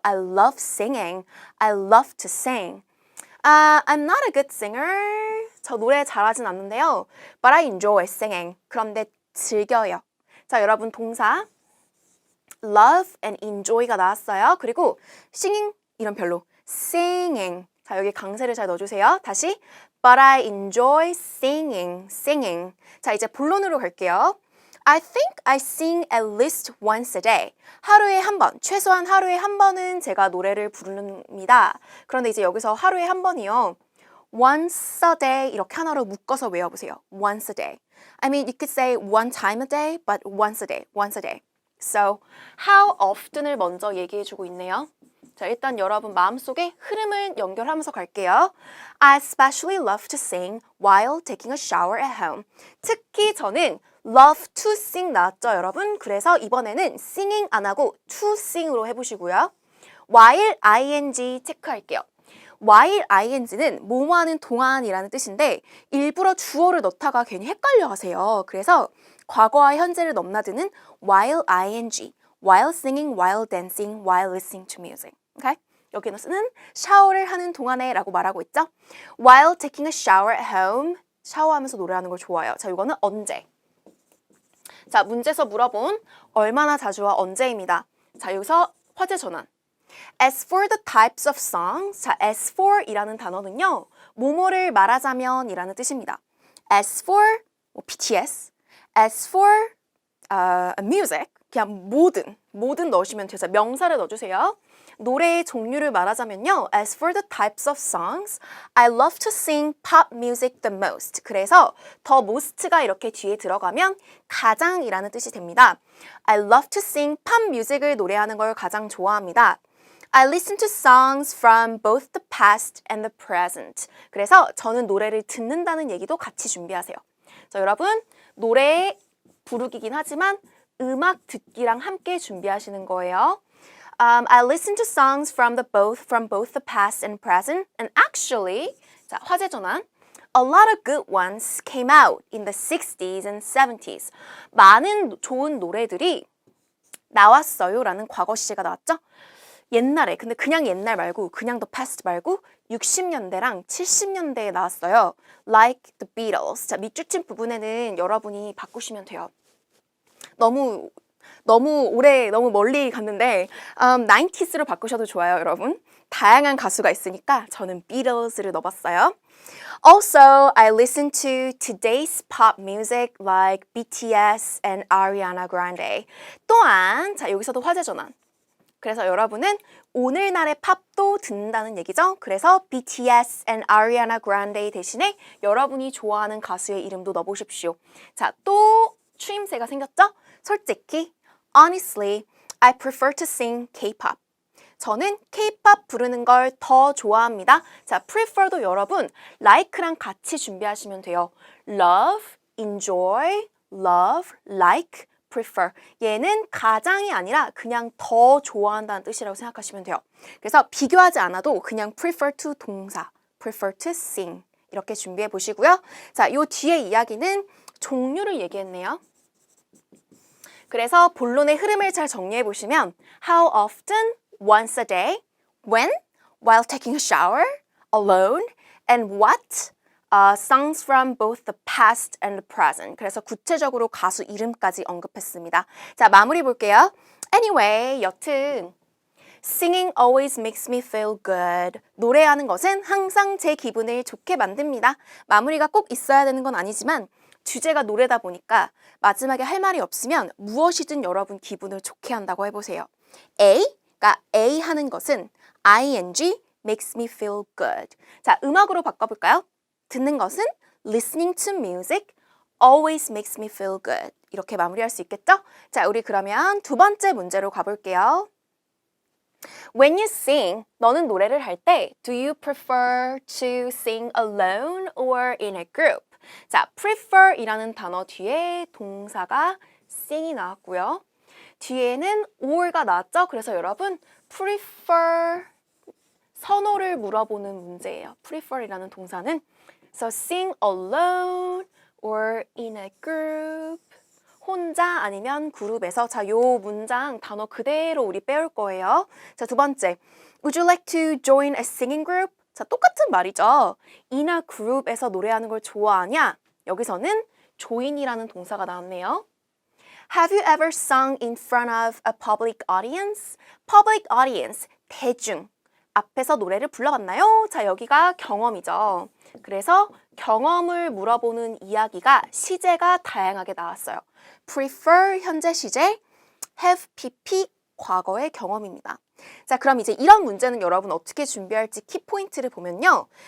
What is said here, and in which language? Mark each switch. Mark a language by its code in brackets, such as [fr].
[en] I love singing. I love to sing. I'm not a good singer. [ko] 저 노래 잘하진 않는데요. [en] But I enjoy singing. [ko] 그런데 즐겨요. 자, 여러분 동사 love and enjoy가 나왔어요. 그리고 singing 이런 별로 singing. 자, 여기 강세를 잘 넣어주세요. 다시 [en] But I enjoy singing. singing. [ko] 자, 이제 본론으로 갈게요. [en] I think I sing at least once a day. [ko] 하루에 한 번, 최소한 하루에 한 번은 제가 노래를 부릅니다. 그런데 이제 여기서 하루에 한 번이요. [en] once a day [ko] 이렇게 하나로 묶어서 외워보세요. [en] once a day. I mean, you could say one time a day, but once a day, once a day. [ko] So, how often을 먼저 얘기해주고 있네요. 자, 일단 여러분 마음속에 흐름을 연결하면서 갈게요. [en] I especially love to sing while taking a shower at home. [ko] 특히 저는 [en] love to sing [ko] 나왔죠, 여러분? 그래서 이번에는 singing 안 하고 to sing으로 해보시고요. while ing 체크할게요. while ing는 뭐뭐 하는 동안이라는 뜻인데 일부러 주어를 넣다가 괜히 헷갈려 하세요. 그래서 과거와 현재를 넘나드는 [en] while ing, while singing, while dancing, while listening to music. Okay? [ko] 여기는 쓰는 샤워를 하는 동안에 라고 말하고 있죠. [en] while taking a shower at home, [ko] 샤워하면서 노래하는 걸 좋아해요. 자, 이거는 언제. 자, 문제에서 물어본 얼마나 자주와 언제입니다. 자, 여기서 화제 전환. [en] As for the types of songs, 자, as for [ko] 이라는 단어는요, 뭐뭐를 말하자면 이라는 뜻입니다. [en] As for BTS, as for music, [ko] 그냥 모든 넣으시면 돼요. 명사를 넣어주세요. 노래의 종류를 말하자면요. [en] As for the types of songs, I love to sing pop music the most. [ko] 그래서 the most가 이렇게 뒤에 들어가면 가장이라는 뜻이 됩니다. [en] I love to sing pop music을 [ko] 노래하는 걸 가장 좋아합니다. [en] I listen to songs from both the past and the present. [ko] 그래서 저는 노래를 듣는다는 얘기도 같이 준비하세요. 자, 여러분 노래 부르기긴 하지만 음악 듣기랑 함께 준비하시는 거예요. [en] I listen to songs from both the past and present, and actually, [ko] 자, 화제 전환. [en] A lot of good ones came out in the 60s and 70s. [ko] 많은 좋은 노래들이 나왔어요라는 과거 시제가 나왔죠. 옛날에, 근데 그냥 옛날 말고, 그냥 the past 말고 60년대랑 70년대에 나왔어요. [en] Like the Beatles. [ko] 자, 밑줄 친 부분에는 여러분이 바꾸시면 돼요. 너무 오래, 너무 멀리 갔는데 90s로 바꾸셔도 좋아요, 여러분. 다양한 가수가 있으니까 저는 Beatles를 넣어봤어요. [en] Also, I listen to today's pop music like BTS and Ariana Grande. [ko] 또한, 자, 여기서도 화제 전환. 그래서 여러분은 오늘날의 팝도 듣는다는 얘기죠. 그래서 BTS and Ariana Grande 대신에 여러분이 좋아하는 가수의 이름도 넣어보십시오. 자, 또 추임새가 생겼죠? 솔직히, [en] honestly, I prefer to sing K-pop. [ko] 저는 K-pop 부르는 걸 더 좋아합니다. 자, prefer도 여러분 like랑 같이 준비하시면 돼요. [en] love, enjoy, love, like, prefer. [ko] 얘는 가장이 아니라 그냥 더 좋아한다는 뜻이라고 생각하시면 돼요. 그래서 비교하지 않아도 그냥 prefer to 동사, [en] prefer to sing [ko] 이렇게 준비해 보시고요. 자, 요 뒤에 이야기는 종류를 얘기했네요. 그래서 본론의 흐름을 잘 정리해 보시면 [en] How often, once a day, when, while taking a shower, alone, and what? Songs from both the past and the present. [ko] 그래서 구체적으로 가수 이름까지 언급했습니다. 자, 마무리 볼게요. [en] Anyway, [ko] 여튼 [en] Singing always makes me feel good. [ko] 노래하는 것은 항상 제 기분을 좋게 만듭니다. 마무리가 꼭 있어야 되는 건 아니지만 주제가 노래다 보니까 마지막에 할 말이 없으면 무엇이든 여러분 기분을 좋게 한다고 해보세요. A가 A 하는 것은 [en] ing makes me feel good. [ko] 자, 음악으로 바꿔볼까요? 듣는 것은 [en] listening to music always makes me feel good. [ko] 이렇게 마무리할 수 있겠죠? 자, 우리 그러면 두 번째 문제로 가볼게요. [en] When you sing, [ko] 너는 노래를 할 때 [en] do you prefer to sing alone or in a group? [ko] 자, prefer 이라는 단어 뒤에 동사가 sing이 나왔고요. 뒤에는 or가 나왔죠? 그래서 여러분 prefer 선호를 물어보는 문제예요. [en] prefer [ko] 이라는 동사는 [en] So sing alone or in a group. [ko] 혼자 아니면 그룹에서. 자, 요 문장 단어 그대로 우리 배울 거예요. 자, 두 번째. [en] Would you like to join a singing group? [ko] 자, 똑같은 말이죠. [en] in a group [ko] 에서 노래하는 걸 좋아하냐? 여기서는 join이라는 동사가 나왔네요. [en] Have you ever sung in front of a public audience? Public audience, 대중. [ko] 앞에서 노래를 불러봤나요? 자, 여기가 경험이죠. 그래서 경험을 물어보는 이야기가 시제가 다양하게 나왔어요. prefer 현재 시제, have pp 과거의 경험입니다. 자, 그럼 이제 이런 문제는 여러분 어떻게 준비할지 키포인트를 보면요.